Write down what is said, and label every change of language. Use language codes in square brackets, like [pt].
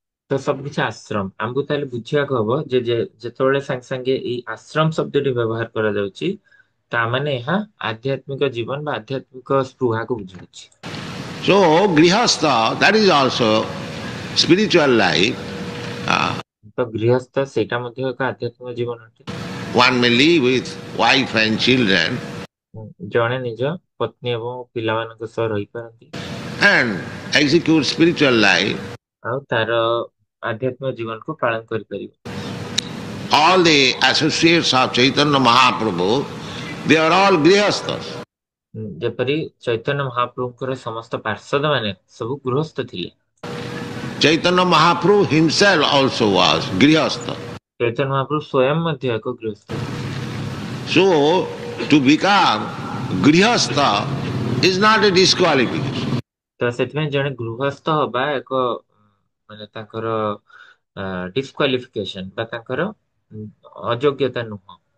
[or] ତ ସବୁ କିଛି ଆଶ୍ରମ ଆମକୁ ତାହେଲେ ବୁଝିବାକୁ ହବ ଯେତେବେଳେ ସାଙ୍ଗେ ସାଙ୍ଗେ ଏଇ ଆଶ୍ରମ ଶବ୍ଦଟି ବ୍ୟବହାର କରାଯାଉଛି ତା ମାନେ ଏହା ଆଧ୍ୟାତ୍ମିକ ଜୀବନ ବା ଆଧ୍ୟାତ୍ମିକ ସ୍ପୃହାକୁ ବୁଝାଉଛି। [en] So, grihastha, that is also spiritual life. [or] ତ ଗୃହସ୍ଥ ସେଇଟା ମଧ୍ୟ ଏକ ଆଧ୍ୟାତ୍ମିକ ଜୀବନ ଅଟେ। [en] One may live with wife and children [or] ଜଣେ ନିଜ ପତ୍ନୀ ଏବଂ ପିଲାମାନଙ୍କ ସହ ରହିପାରନ୍ତି [en] and execute spiritual life. [or] ଆଉ ତାର ଆଧ୍ୟାତ୍ମିକ ଜୀବନକୁ ପାଳନ କରିପାରିବ। [en] All the associates of Chaitanya Mahaprabhu, they are all grihasthas. [or] ଯେପରି ଚୈତନ୍ୟ ମହାପ୍ରଭୁଙ୍କର ସମସ୍ତ ପାର୍ଷଦ ମାନେ ସବୁ ଗୃହସ୍ଥ ଥିଲେ। [en] Chaitanya Mahaprabhu himself also was grihastha. [or] Chaitanya ମହାପ୍ରଭୁ ସ୍ୱୟଂ ମଧ୍ୟ ଏକ ଗୃହସ୍ଥ। [en] So, to become grihastha is not a disqualification. [or] ତ ସେଥିପାଇଁ ଜଣେ ଗୃହସ୍ଥ ହବା ଏକ ମାନେ ତାଙ୍କର ଡିସକ୍ୱାଲିଫିକେସନ ବା ତାଙ୍କର ଅଯୋଗ୍ୟତା ନୁହଁ।